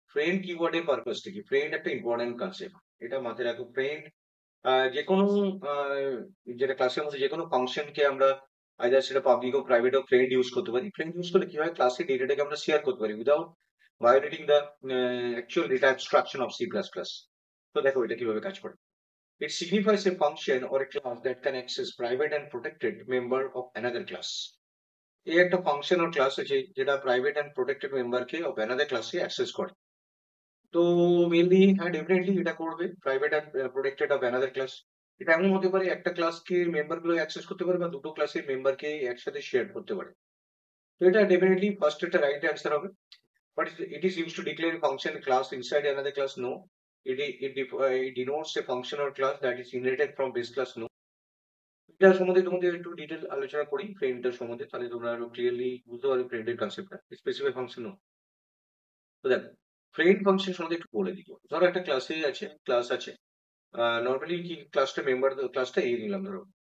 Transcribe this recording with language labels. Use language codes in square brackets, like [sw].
[bn] Friend keyword এর পারপাসটা কি? Friend একটা ইম্পর্টেন্ট কনসেপ্ট, এটা মাথায় রাখো। ফ্রেন্ড যে কোনো যেটা ক্লাসের মধ্যে যে কোনো ফাংশনকে আমরা আইদার সেটা পাবলিক হোক প্রাইভেট হোক ফ্রেন্ড ইউজ করতে পারি। ফ্রেন্ড ইউজ করলে কি হয়, ক্লাসের ডেটাটাকে আমরা শেয়ার করতে পারি [en] Without violating the actual data abstraction of C plus plus. [bn] তো দেখো এটা কিভাবে কাজ করে। [en] It signifies a function or a class that can access private and protected member of another class. [bn] এই একটা ফাংশন আর ক্লাস আছে যেটা প্রাইভেট এন্ড প্রোটেক্টেড মেম্বারকে অফ অ্যানাদার ক্লাসে অ্যাক্সেস করে। তো মেনলি হ্যাঁ ডেফিনেটলি এটা করবে private and protected of another class. এটা এমন হতে পারে একটা ক্লাসকে মেম্বার গুলো অ্যাক্সেস করতে পারে, বা দুটো ক্লাসের মেম্বারকে একসাথে শেয়ার করতে পারে। তো এটা ডেফিনেটলি ফার্স্ট একটা রাইট অ্যান্সার হবে। [en] But it is use to declare function class inside another class. No, it denotes a function or class that is inherited from base class. [bn] No, এটা সম্বন্ধে তোমাদের একটু ডিটেল আলোচনা করি ফ্রেন্ডের সম্বন্ধে, তাহলে তোমরা আরো ক্লিয়ারলি বুঝতে পারবে ফ্রেন্ডের কনসেপ্টটা। Specify function. তো দেখো, ফ্রেন্ড ফাংশন সম্বন্ধে একটু বলে দিই। ধরো একটা ক্লাস আছে, নর্মালি কি ক্লাসটা মেম্বার, ক্লাসটা এ নিলাম ধরো।